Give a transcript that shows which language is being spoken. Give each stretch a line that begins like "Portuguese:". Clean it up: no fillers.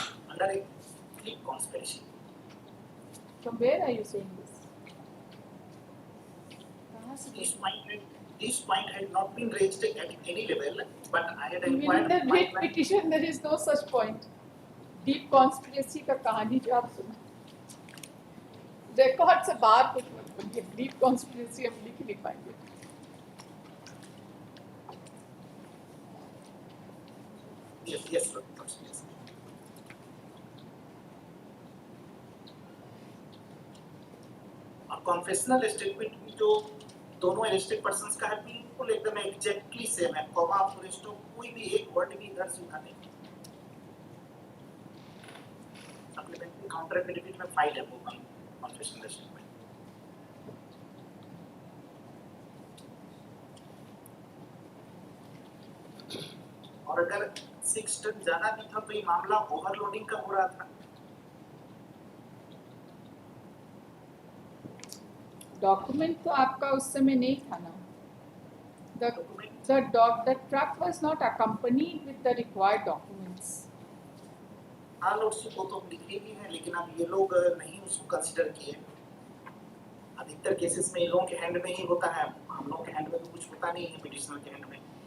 English: Under deep conspiracy. From where are you saying this?
Hindi: कहाँ से?
English: This point had not been raised at any level, but I had Even in inquired. the writ petition there is no such point. Deep conspiracy
Hindi: का कहानी जो आप सुना, record से बाहर कुछ मत बोलिए.
English: Deep conspiracy
Hindi: हम लिख नहीं पाएंगे.
English: Yes, yes, sir. Yes.
Hindi: और कॉन्फेशनल स्टेटमेंट में जो दोनों अरेस्टेड पर्संस का है बिल्कुल एकदम एग्जैक्टली सेम है. कॉमा फुल स्टॉप कोई भी एक वर्ड भी इधर से उठा नहीं. सप्लीमेंट्री काउंटर एफिडेविट में फाइल है वो कॉन्फेशनल स्टेटमेंट. और अगर 6 टन ज्यादा भी था तो ये मामला ओवरलोडिंग का हो रहा था. डॉक्यूमेंट तो आपका उस समय नहीं था ना.
English: The truck was not accompanied with the required documents.
Hindi: हाँ लॉर्डशिप वो तो लिखी भी है, लेकिन अब ये लोग नहीं उसको कंसीडर किए. अधिकतर केसेस में इन लोगों के हैंड में ही होता है. हम लोगों के हैंड में तो कुछ होता नहीं है पिटिशनर के हैंड में.